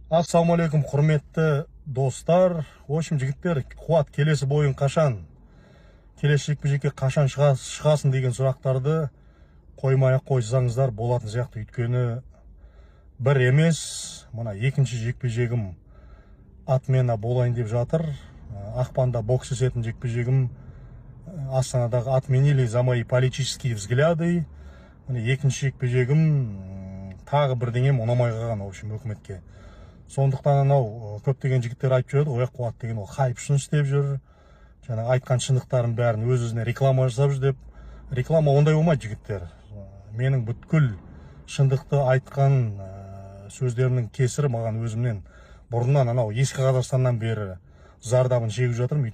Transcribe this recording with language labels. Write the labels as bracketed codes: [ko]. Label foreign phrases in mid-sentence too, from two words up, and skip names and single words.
[kk] Ассалаумағалейкум, құрметті достар. [ru] В общем, [kk] жігіттер, Қуат, келесі бойын қашан, келесі жекпе-жекке қашан шығасың деген сұрақтарды қоймай-ақ қойсаңыздар болатын сияқты. Өйткені бір емес, мына екінші жекпе-жегім Атмена болайын деп жатыр. Ақпанда бокс өсетін жекпе-жегім Астанадағы [ru] отменили за мои политические взгляды. [kk] Міне екінші жекпе-жегім тағы бірдеңем ұнамай қалған, [ru] в общем, [kk] өкіметке. Сондықтан анау көптеген жігіттер айтып жүреді, ой, Қуат деген ол хайп үшін істеп жүр, жаңа айтқан шындықтарын бәрін өз-өзіне реклама жасап жүр деп. Реклама ондай болмайды, жігіттер. Менің бүткіл шындықты айтқан сөздерімнің кесірі маған өзімнен бұрыннан анау ескі Қазақстаннан бері зардабын шегіп жатырмын.